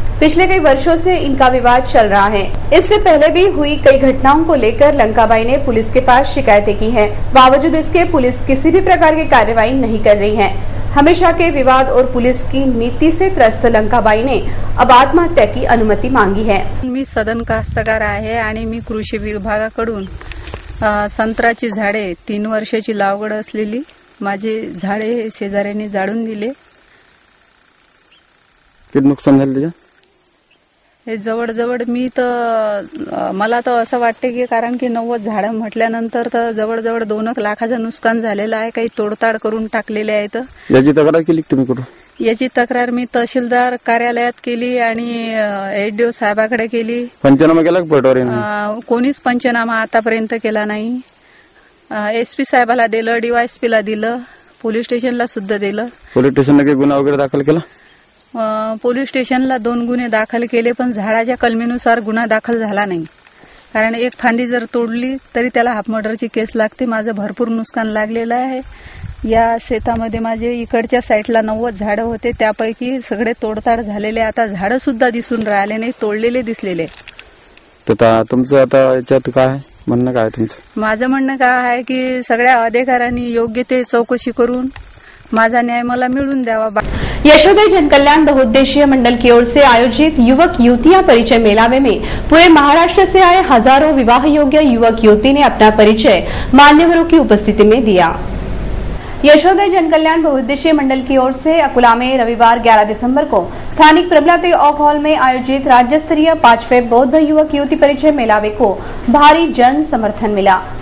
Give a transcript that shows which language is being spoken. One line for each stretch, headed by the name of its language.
Hindi: पिछले कई वर्षों से इनका विवाद चल रहा है. इससे पहले भी हुई कई घटनाओं को लेकर लंकाबाई ने पुलिस के पास शिकायतें की हैं. बावजूद इसके पुलिस किसी भी प्रकार की कार्रवाई नहीं कर रही है. हमेशा के विवाद और पुलिस की नीति से त्रस्त लंकाबाई ने अब आत्महत्या की अनुमति मांगी है.
Marathi: मी सदन कास्तकार आहे आणि मी कृषी विभागाकडून संत्र्याची झाडे 3 वर्षाची लागवड असलेली माझे झाडे शेजाऱ्यांनी जाळून दिले. किती नुकसान झाले त्याचं? हे जवळजवळ मी तर मला तर असं वाटते की कारण की 90 झाडं म्हटल्यानंतर तर जवळजवळ 2 लाखाचं नुकसान झालेलं आहे. काही तोडताड करून टाकलेले आहेत. याची तक्रार केली तुम्ही कुठं? याची तक्रार मी तहसीलदार कार्यालयात केली आणि एडीओ साहेबाकडे केली. पंचनामा केला पटवारी? कोणीच पंचनामा आतापर्यंत केला नाही. SP साहेबाला दिलं, DYSP ला दिलं, पोलीस स्टेशनला सुद्धा दिलं. पोलीस स्टेशनला काही गुन्हा वगैरे दाखल केला? पोलीस स्टेशनला 2 गुन्हे दाखल केले, पण झाडाच्या कलमीनुसार गुन्हा दाखल झाला नाही. कारण एक फांदी जर तोडली तरी त्याला हाफ मर्डरची केस लागते. माझं भरपूर नुकसान लागलेलं आहे. या शेतामध्ये माझे इकडच्या साईडला 90 झाडं होते, त्यापैकी सगळे तोडताड झालेले. आता झाडं सुद्धा दिसून राहिले नाही, तोडलेले दिसलेले. तर तुमचं आता याच्यात काय म्हणणं काय तुमचं? माझं म्हणणं काय आहे की सगळ्या अधिकाऱ्यांनी योग्य ते चौकशी करून माझा न्याय मला मिळून द्यावा.
Hindi: यशोदय जनकल्याण बहुउद्देशीय मंडल की ओर से आयोजित युवक युवतियां परिचय मेलावे में पूरे महाराष्ट्र से आए हजारों विवाह योग्य युवक युवती ने अपना परिचय मान्यवरों की उपस्थिति में दिया। यशोदय जनकल्याण बहुउद्देशीय मंडल की ओर से अकुला में रविवार 11 दिसंबर को स्थानिक प्रबलाते ऑक हॉल में आयोजित राज्य स्तरीय 5वें बौद्ध युवक युवती परिचय मेलावे को भारी जन समर्थन मिला।